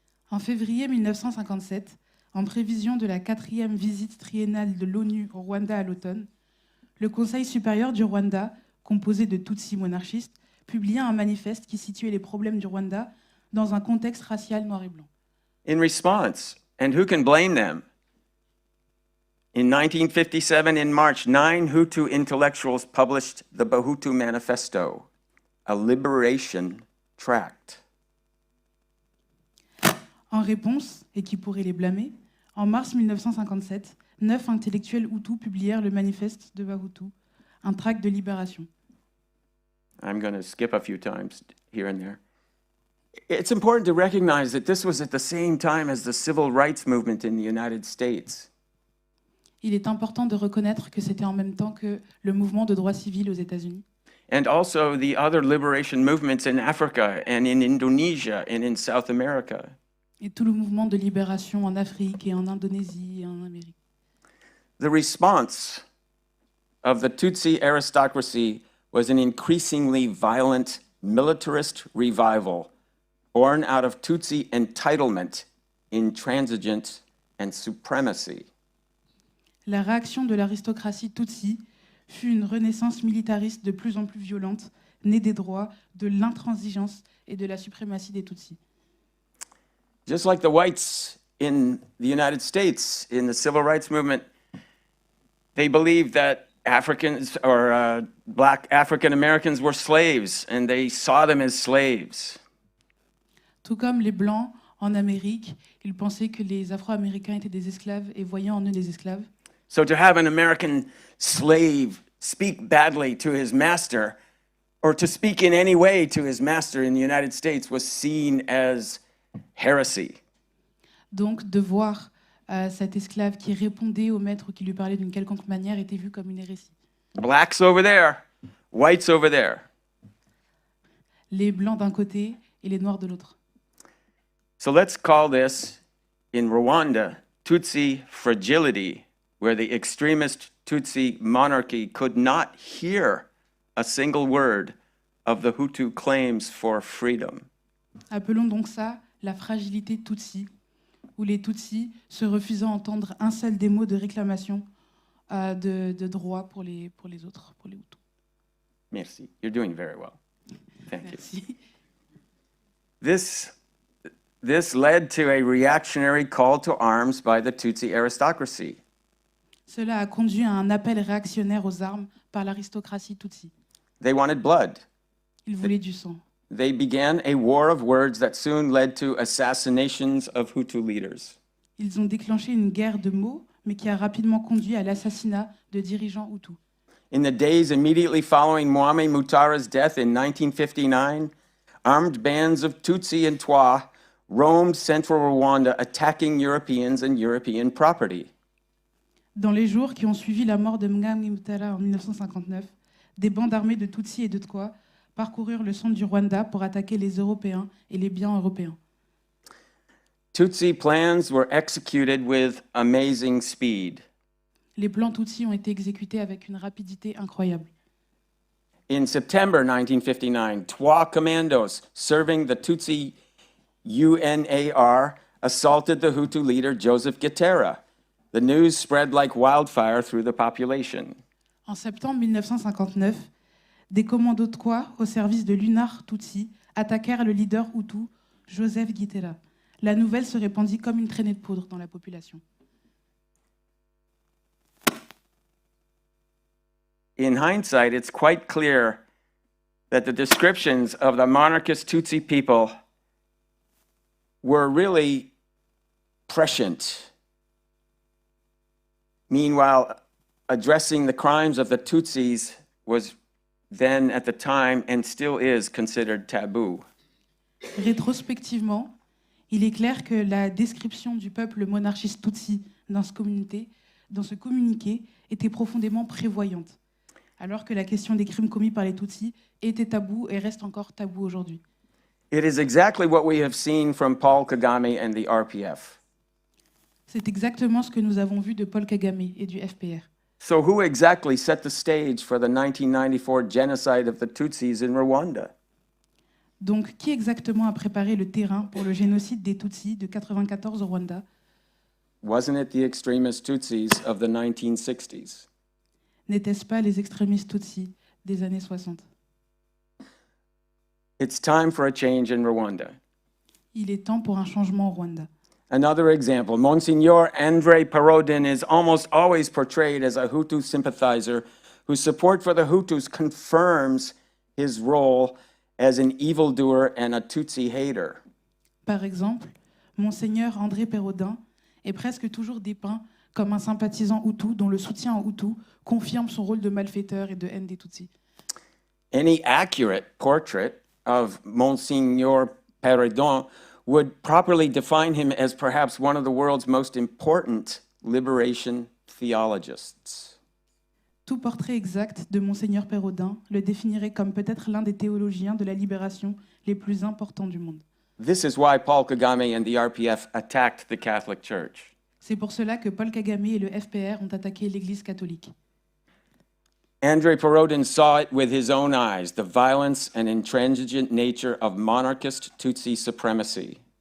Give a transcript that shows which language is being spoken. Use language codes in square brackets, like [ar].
[fr] En février 1957, en prévision de la 4e visite triennale de l'ONU au Rwanda à l'automne, le Conseil supérieur du Rwanda, composé de Tutsis monarchistes, publia un manifeste qui situait les problèmes du Rwanda dans un contexte racial noir et blanc. [en] In response, and who can blame them? In 1957, in March, 9 Hutu intellectuals published the Bahutu Manifesto, a liberation tract. [fr] En réponse, et qui pourrait les blâmer, en mars 1957, 9 intellectuels Hutus publièrent le manifeste de Bahutu, un tract de libération. [en] I'm going to skip a few times here and there. It's important to recognize that this was at the same time as the civil rights movement in the United States. [fr] Il est important de reconnaître que c'était en même temps que le mouvement de droits civils aux États-Unis. [en] And also the other liberation movements in Africa and in Indonesia and in South America. [fr] Et tout le mouvement de libération en Afrique et en Indonésie et en Amérique. [en] The response of the Tutsi aristocracy was an increasingly violent militarist revival born out of Tutsi entitlement, intransigence, and supremacy. [fr] La réaction de l'aristocratie Tutsi fut une renaissance militariste de plus en plus violente, née des droits, de l'intransigeance et de la suprématie des Tutsis. [en] Just like the whites in the United States in the civil rights movement, they believed that Africans or black African Americans were slaves and they saw them as slaves. [fr] Tout comme les Blancs en Amérique, ils pensaient que les Afro-Américains étaient des esclaves et voyaient en eux des esclaves. [en] So to have an American slave speak badly to his master or to speak in any way to his master in the United States was seen as heresy. [fr] Donc de voir cet esclave qui répondait au maître ou qui lui parlait d'une quelconque manière était vu comme une hérésie. [en] Blacks over there, whites over there. [fr] Les Blancs d'un côté et les Noirs de l'autre. [en] So let's call this, in Rwanda, Tutsi fragility, where the extremist Tutsi monarchy could not hear a single word of the Hutu claims for freedom. [fr] Appelons donc ça la fragilité Tutsi, où les Tutsis se refusant à entendre un seul des mots de réclamation de droit pour les autres, pour les Hutus. Merci. [en] You're doing very well. Thank you. [fr] Merci. [en] This led to a reactionary call to arms by the Tutsi aristocracy. [fr] Cela a conduit à un appel réactionnaire aux armes par l'aristocratie Tutsi. [en] They wanted blood. [fr] Ils voulaient du sang. [en] They began a war of words that soon led to assassinations of Hutu leaders. [fr] Ils ont déclenché une guerre de mots, mais qui a rapidement conduit à l'assassinat de dirigeants Hutus. [en] In the days immediately following Mwame Mutara's death in 1959, armed bands of Tutsi and Twa roamed central Rwanda, attacking Europeans and European property. [fr] Dans les jours qui ont suivi la mort de Mwame Mutara en 1959, des bandes armées de Tutsis et de Twa parcoururent le centre du Rwanda pour attaquer les Européens et les biens européens. [en] Tutsi plans were executed with amazing speed. [fr] Les plans Tutsis ont été exécutés avec une rapidité incroyable. [en] In September 1959, Twa commandos serving the Tutsi UNAR assaulted the Hutu leader Joseph Gitera. The news spread like wildfire through the population. [fr] En septembre 1959, des commandos Twa au service de l'UNAR Tutsi attaquèrent le leader Hutu, Joseph Gitera. La nouvelle se répandit comme une traînée de poudre dans la population. [en] In hindsight, it's quite clear that the descriptions of the monarchist Tutsi people were really prescient. Meanwhile, addressing the crimes of the Tutsis was then at the time and still is considered taboo. [fr] Rétrospectivement, il est clair que la description du peuple monarchiste Tutsi dans ce communiqué était profondément prévoyante, alors que la question des crimes commis par les Tutsis était tabou et reste encore tabou aujourd'hui. [en] It is exactly what we have seen from Paul Kagame and the RPF. [fr] C'est exactement ce que nous avons vu de Paul Kagame et du FPR. [en] So who exactly set the stage for the 1994 genocide of the Tutsis in Rwanda? [fr] Donc, qui exactement a préparé le terrain pour le génocide des Tutsis de 1994 au Rwanda? [en] Wasn't it the extremist Tutsis of the 1960s? [fr] N'étaient-ce pas les extrémistes Tutsis des années 60? [en] It's time for a change in Rwanda. [fr] Il est temps pour un changement au Rwanda. [en] Another example, Monsignor André Perodin is almost always portrayed as a Hutu sympathizer whose support for the Hutus confirms his role as an evildoer and a Tutsi hater. [fr] Par exemple, Monseigneur André Pérodin est presque toujours dépeint comme un sympathisant Hutu dont le soutien aux Hutus confirme son rôle de malfaiteur et de haine des Tutsis. [en] Any accurate portrait of Monsignor Perodin would properly define him as perhaps one of the world's most important liberation theologists. [fr] Tout portrait exact de Monseigneur Pérodin le définirait comme peut-être l'un des théologiens de la libération les plus importants du monde. [en] This is why Paul Kagame and the RPF attacked the Catholic Church. [fr] C'est pour cela que Paul Kagame et le FPR ont attaqué l'Église catholique. [en] André Perodin saw it with his own eyes, the violence and intransigent nature of monarchist Tutsi supremacy.